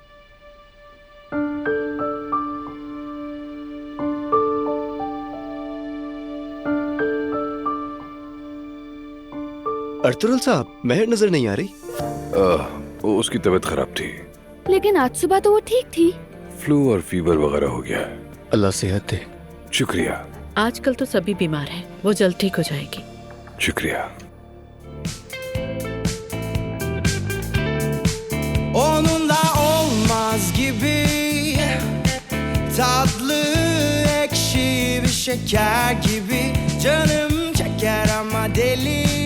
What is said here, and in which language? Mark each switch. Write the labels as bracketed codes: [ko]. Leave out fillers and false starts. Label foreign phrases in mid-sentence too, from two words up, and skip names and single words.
[hi] अर्तुगरुल साहब, महर नजर नहीं आ रही। उसकी तबीयत खराब थी। लेकिन आज सुबह तो वो ठीक थी। फ्लू और फीवर वगैरह हो गया है। अल्लाह सेहत दे। शुक्रिया। आजकल तो सभी बीमार हैं, वो जल्द ठीक हो जाएगी। शुक्रिया। [tr] Onunla olmaz gibi tatlı ekşi bir şeker gibi canım çeker ama deli